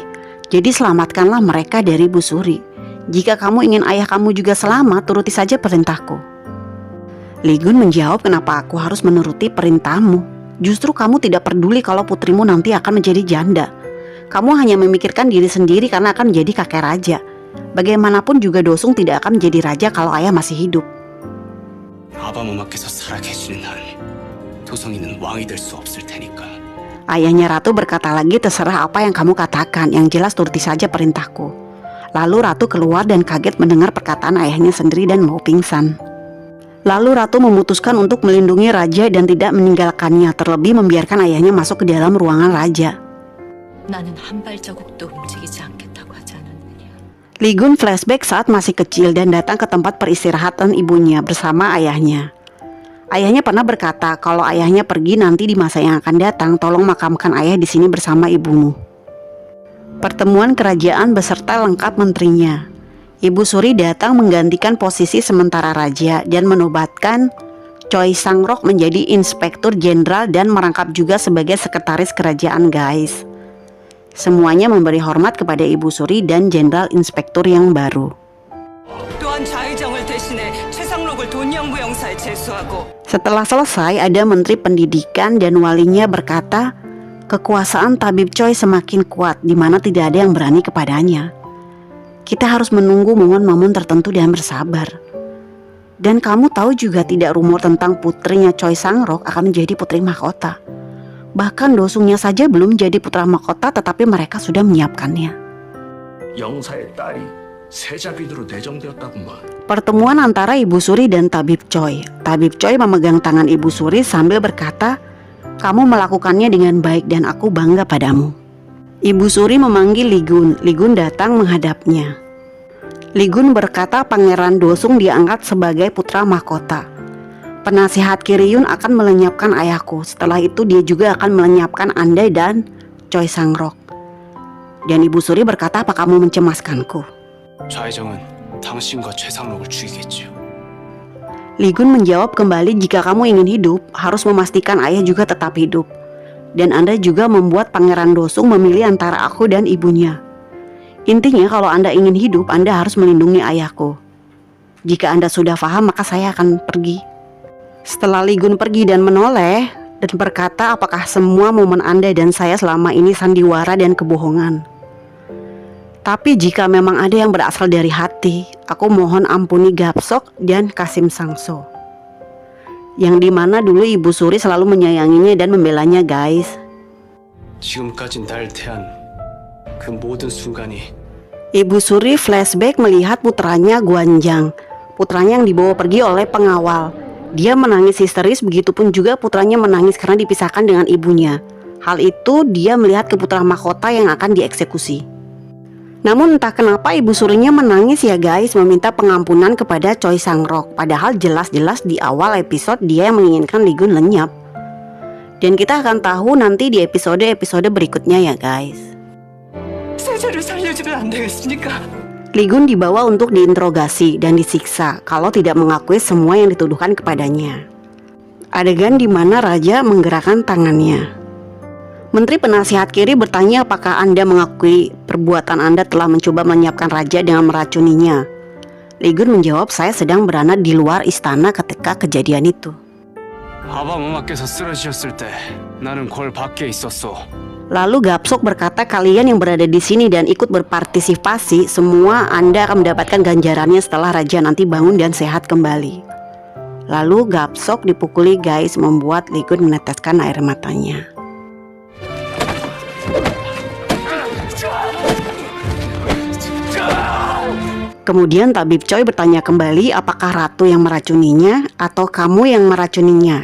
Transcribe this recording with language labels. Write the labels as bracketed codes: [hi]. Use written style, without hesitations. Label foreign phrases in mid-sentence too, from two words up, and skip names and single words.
[id] Jadi selamatkanlah mereka dari Bu Suri. Jika kamu ingin ayah kamu juga selamat, turuti saja perintahku. Ligun menjawab, kenapa aku harus menuruti perintahmu? Justru kamu tidak peduli kalau putrimu nanti akan menjadi janda. Kamu hanya memikirkan diri sendiri karena akan menjadi kakek raja. Bagaimanapun juga Dosung tidak akan menjadi raja kalau ayah masih hidup. [ko] 아바마마께서 살아계시는 한 도성이는 왕이 될 수 없을 테니까. [id] Ayahnya Ratu berkata lagi, terserah apa yang kamu katakan, yang jelas turuti saja perintahku. Lalu Ratu keluar dan kaget mendengar perkataan ayahnya sendiri dan mau pingsan. Lalu Ratu memutuskan untuk melindungi raja dan tidak meninggalkannya, terlebih membiarkan ayahnya masuk ke dalam ruangan raja. [ko] 나는 한 발자국도 움직이지 않겠다고 하지 않았느냐. [id] Ligun flashback saat masih kecil dan datang ke tempat peristirahatan ibunya bersama ayahnya. Ayahnya pernah berkata kalau ayahnya pergi nanti di masa yang akan datang, tolong makamkan ayah di sini bersama ibumu. Pertemuan kerajaan beserta lengkap menterinya. Ibu Suri datang menggantikan posisi sementara raja dan menobatkan Choi Sangrok menjadi inspektur jenderal dan merangkap juga sebagai sekretaris kerajaan guys. Semuanya memberi hormat kepada Ibu Suri dan jenderal inspektur yang baru. [ko] 또한 좌의정을 대신해 최상록을 돈양부영사에 제수하고 [id] Setelah selesai, ada menteri pendidikan dan walinya berkata, kekuasaan tabib Choi semakin kuat di mana tidak ada yang berani kepadanya. Kita harus menunggu momen-momen tertentu dan bersabar. Dan kamu tahu juga tidak rumor tentang putrinya Choi Sangrok akan menjadi putri mahkota. Bahkan Dosungnya saja belum jadi putra mahkota tetapi mereka sudah menyiapkannya. [ko] 영사의 딸이 세자비두로 내정되었다구만. [id] Pertemuan antara Ibu Suri dan Tabib Choi. Tabib Choi memegang tangan Ibu Suri sambil berkata, kamu melakukannya dengan baik dan aku bangga padamu. Ibu Suri memanggil Ligun. Ligun datang menghadapnya. Li Gun berkata Pangeran Dosung diangkat sebagai putra mahkota. Penasihat Kiryun akan melenyapkan ayahku. Setelah itu dia juga akan melenyapkan Anda dan Choi Sang-rok. Dan Ibu Suri berkata, apa kamu mencemaskanku? [ko] 좌회정은 당신과 최상록을 죽이겠지요. [id] Li Gun menjawab kembali, jika kamu ingin hidup, harus memastikan ayah juga tetap hidup. Dan Anda juga membuat Pangeran Dosung memilih antara aku dan ibunya. Intinya kalau Anda ingin hidup, Anda harus melindungi ayahku. Jika Anda sudah paham, maka saya akan pergi. Setelah Li Gun pergi dan menoleh dan berkata, apakah semua momen Anda dan saya selama ini sandiwara dan kebohongan? Tapi jika memang ada yang berasal dari hati, aku mohon ampuni Gapsok dan Kasim Sangso. Yang dimana dulu Ibu Suri selalu menyayanginya dan membelanya, guys. [ko] 지금까지 날 대한 그 모든 순간이 [id] Ibu Suri flashback melihat putranya Gwanjang, putranya yang dibawa pergi oleh pengawal. Dia menangis histeris, begitupun juga putranya menangis karena dipisahkan dengan ibunya. Hal itu dia melihat ke putra mahkota yang akan dieksekusi. Namun entah kenapa Ibu Surinya menangis ya guys, meminta pengampunan kepada Choi Sang-rok. Padahal jelas-jelas di awal episode dia yang menginginkan Li Gun lenyap. Dan kita akan tahu nanti di episode-episode berikutnya ya guys. [ko] 세자를 살려주면 안 되겠습니까? [id] Li Gun dibawa untuk diinterogasi dan disiksa kalau tidak mengakui semua yang dituduhkan kepadanya. Adegan di mana Raja menggerakkan tangannya. Menteri Penasihat Kiri bertanya apakah Anda mengakui perbuatan Anda telah mencoba melenyapkan Raja dengan meracuninya. Li Gun menjawab, saya sedang berada di luar istana ketika kejadian itu. [ko] 아바마마께서 쓰러지셨을 때 나는 골 밖에 있었소. [id] Lalu Gapsok berkata, kalian yang berada di sini dan ikut berpartisipasi, semua Anda akan mendapatkan ganjarannya setelah Raja nanti bangun dan sehat kembali. Lalu Gapsok dipukuli guys, membuat Li Gun meneteskan air matanya. Kemudian Tabib Choi bertanya kembali, apakah Ratu yang meracuninya atau kamu yang meracuninya?